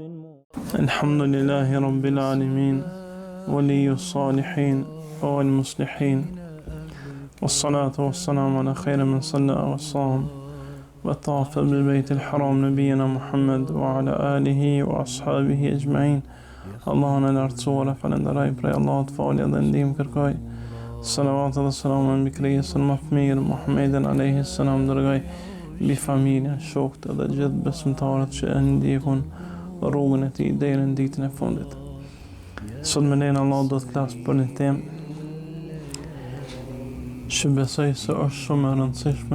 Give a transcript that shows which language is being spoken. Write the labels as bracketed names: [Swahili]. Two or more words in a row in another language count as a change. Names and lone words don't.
[Arabic] الحمد لله رب العالمين ولي الصالحين والمصلحين، والصلاة والسلام على خير من صلى وصام وطاف بالبيت الحرام نبينا محمد وعلى آله وأصحابه أجمعين. [Albanian] الله në lartësuar, falenderoj prej Allahut, falje dhe ndihmë kërkoj. Salavat dhe selam mbi krijesën më të mirë, Muhammedin [Arabic] عليه السلام, [Albanian] dërgoj mbi familjen, shokët dhe gjithë besimtarët që e ndjekun rrugën e tij deri në ditën e fundit. Sot me lenin Allah do të flas për një temë që besoj se është shumë e rëndësishme.